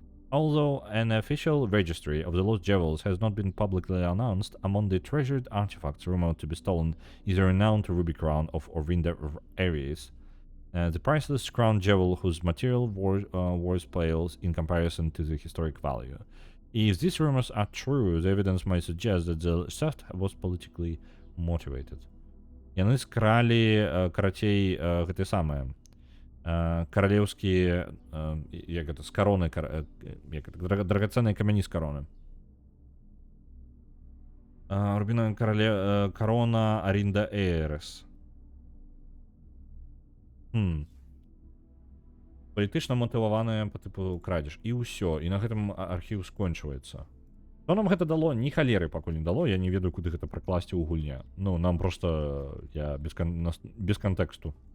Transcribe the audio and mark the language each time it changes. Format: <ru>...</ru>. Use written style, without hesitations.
<en>Although an official registry of the lost jewels has not been publicly announced, among the treasured artifacts rumored to be stolen is a renowned ruby crown of Orvinda Aries. The priceless crown jewel whose material worth pales in comparison to the historic value. If these rumors are true, the evidence might suggest that the theft was politically motivated.</en> <be>Яны скралі, карацей, гэты самае, каралеўскія, як гэта, з кароны, як гэта, драгацэнныя камяні з кароны. Рубіновая корона Оринда Эйрес. Палітычна матываваная па тыпу крадзеж. І ўсё, і на гэтым архіў скончваецца. Што нам гэта дало? Ні халеры пакуль не дало, я не ведаю, куды гэта пракласці ў гульне. Ну, нам просто, я без кантэксту.</be>